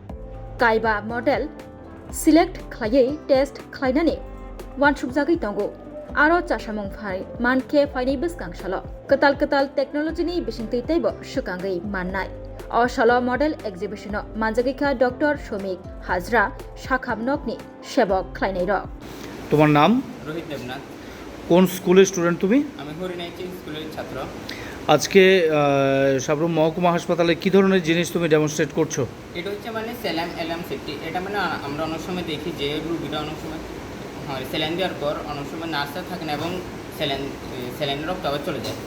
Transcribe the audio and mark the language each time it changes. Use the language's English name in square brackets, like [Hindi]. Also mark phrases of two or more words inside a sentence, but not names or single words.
[Kok Borok] Kaiba Model Select Klaye Test Klainani Wan Shubjagi Tongo Aro Chashamong Phai Manke Phai Biskang Shalo [English] Katal Technology [Kok Borok] ni Bishingti Tebo Shukangai Mannai O Shalo [English] Model Exhibition [Kok Borok] Manjagika Dr. Shomik Hazra Shakham Nokni Shebok Klainai Rok [Bangla] তোমার নাম? রোহিত দেবনাথ। কোন স্কুলের স্টুডেন্ট তুমি? আমি হরিনাইচি স্কুলের ছাত্র। আজকে সাবরুম মহকুমা হাসপাতালে কি ধরনের জিনিস তুমি ডেমনস্ট্রেট করছো? এটা হচ্ছে মানে স্যালাইন অ্যালার্ম সেফটি। এটা মানে আমরা অনেক সময় দেখি যে রুগীরা অনেক সময় স্যালাইন দেওয়ার পর অনেক সময় নার্সরা থাকে না এবং স্যালাইনের রক্ত আবার চলে যায়।